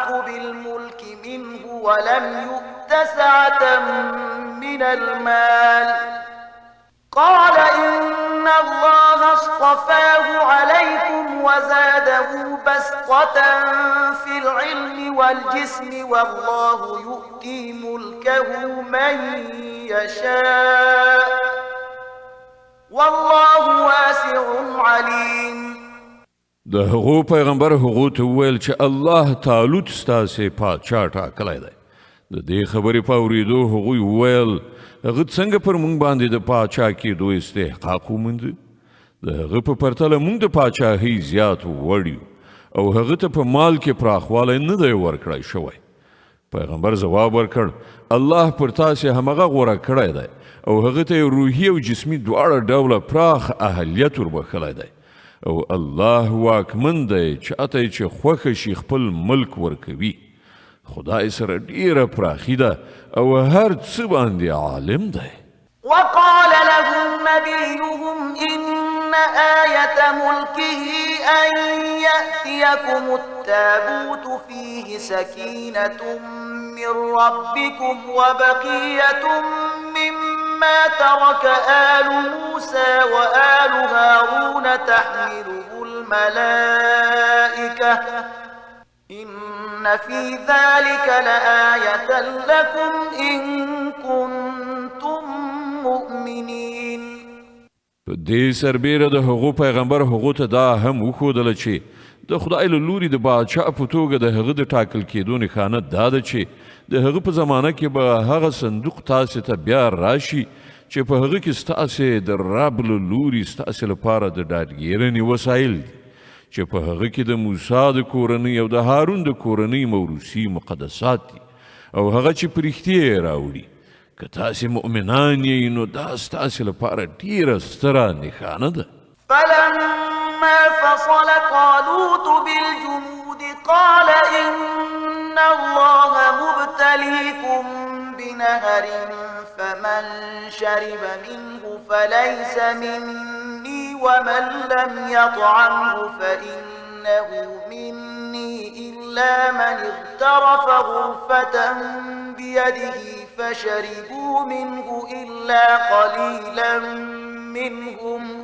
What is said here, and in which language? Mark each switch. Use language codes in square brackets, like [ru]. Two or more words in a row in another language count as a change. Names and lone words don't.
[ar] بالملك منه ولم يؤت سعة من المال قال إن الله اصطفاه عليكم وزاده بسطة في العلم والجسم والله يؤتي ملكه من يشاء والله واسع عليم. [ps] د هغو پیغمبر هغو ته وویل چې الله طالوت ستاسې پادشاه ټاکلی دی. د دې خبرې په اورېدو هغوی وویل هغه څنګه پر موږ باندې د پاچا کېدو استحقاق ومونده؟ د هغه په پرتله موږ د پاچاهۍ زیات وړ یو او هغه ته په مال کې پراخوالی نه دی ورکړی شوی. پیغمبر ځواب ورکړ الله پر تاسې همغه غوره کړی دی او هغه ته روحي او جسمي دواړه ډوله پراخ اهلیت وربښلی دی او الله واکمن دی چاته چې خوښه شي خپل ملک ورکوي. خدای سره ډیره پراخي ده او هر څه باندې عالم دی. [ar] وقال لهم نبيهم إن آية ملكه أن يأتيكم التابوت فيه سكينة من ربكم وبقية مما ترك آل موسى وآل هارون تحمله الملائكة إن في ذلك لآية لكم إن كنتم مؤمنين. [ps] په دې سربیره د هغو پیغمبر هغو ته دا هم وښودله چې د خدای له لوري د باچا په توګه د هغه د ټاکل کېدو نښانه دا ده چې د هغه په زمانه کې به هغه صندوق تاسې ته بیا راشي چې په هغه کې ستاسې د رب له لوري ستاسې لپاره د ډاډګیرنې وسایل دي چې په هغه کې د موسی د کورنۍ او د هارون د کورنۍ موروثي مقدسات دي او هغه چې په رښتیا یې راوړي. که تاسې مؤمنان یې نو دا ستاسې لپاره ډیره ستره نښانه ده. [ar] فلما فصل طالوت بالجنود قال إن الله مبتليكم بنهر فمن شرب منه فليس مني ومن لم يطعمه فإنه مني إلا من اغترف غرفة بيده فشربوا منه إلا قليلا منهم